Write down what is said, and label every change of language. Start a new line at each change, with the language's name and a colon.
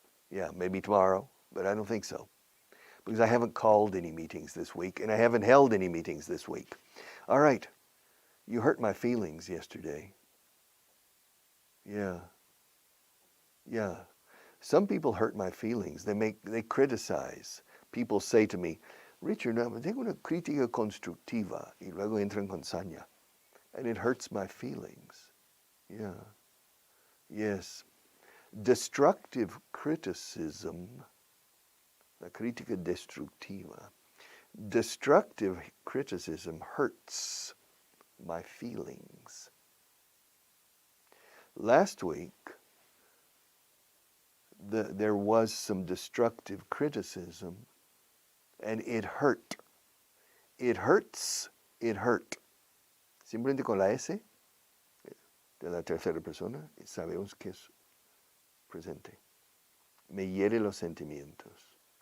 English: Yeah, maybe tomorrow, but I don't think so. Because I haven't called any meetings this week, and I haven't held any meetings this week. All right. You hurt my feelings yesterday. Yeah. Yeah. Some people hurt my feelings. They criticize. People say to me,
Spanish: Richard, tengo una crítica constructiva, y luego entran con saña.
English: And it hurts my feelings. Yeah. Yes. Destructive criticism,
Spanish: la crítica destructiva.
English: Destructive criticism hurts my feelings. Last week, there was some destructive criticism, and it hurt. It hurts, it hurt.
Spanish: Simplemente con la S de la tercera persona, sabemos que es presente. Me hiere los sentimientos.